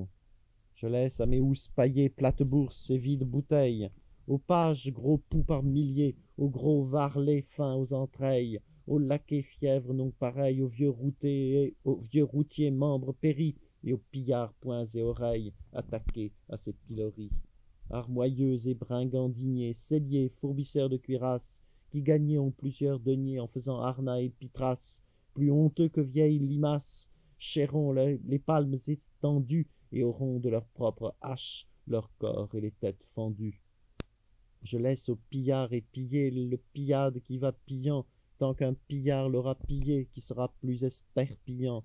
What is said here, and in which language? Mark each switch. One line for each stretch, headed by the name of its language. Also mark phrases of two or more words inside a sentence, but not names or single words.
French: Je laisse à mes housses paillées, plates-bourses et vides bouteilles, aux pages gros poux par milliers, aux gros varlets fins aux entrailles, aux laquais fièvres non pareils, aux vieux routiers membres péris, et aux pillards poings et oreilles attaqués à ces piloris. Armoyeux et bringandignés, selliers, fourbisseurs de cuirasses, qui gagnaient ont plusieurs deniers en faisant harnais et pitras, plus honteux que vieilles limaces, chéreront les palmes étendues et auront de leurs propres haches leurs corps et les têtes fendues. Je laisse au pillard et piller le pillade qui va pillant, tant qu'un pillard l'aura pillé, qui sera plus esperpillant.